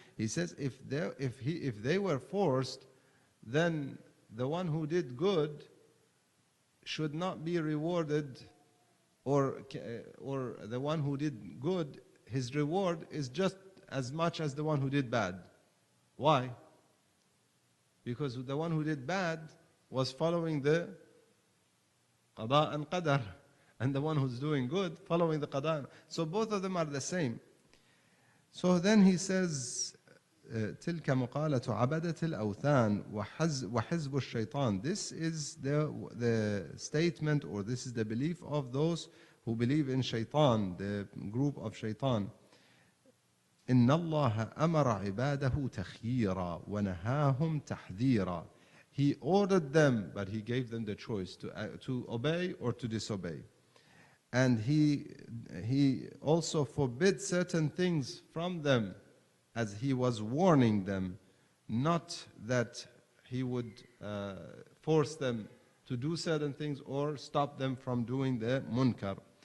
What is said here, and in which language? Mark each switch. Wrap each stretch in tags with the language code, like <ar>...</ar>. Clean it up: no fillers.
<en>He says, if they were forced, then the one who did good should not be rewarded, or the one who did good, his reward is just as much as the one who did bad. Why? Because the one who did bad was following the qada and qadar, and the one who's doing good following the qada. So both of them are the same. So then he says,</en> <ar>تلك مقالة عبدة الأوثان وحزب الشيطان.</ar> <en>This is the statement, or this is the belief of those who believe in shaitan, the group of shaitan.</en> <ar>إن الله أمر عباده تخييرا ونهاهم تحذيرا.</ar> <en>He ordered them, but he gave them the choice to obey or to disobey. And he also forbid certain things from them as he was warning them, not that he would force them to do certain things or stop them from doing the munkar.</en>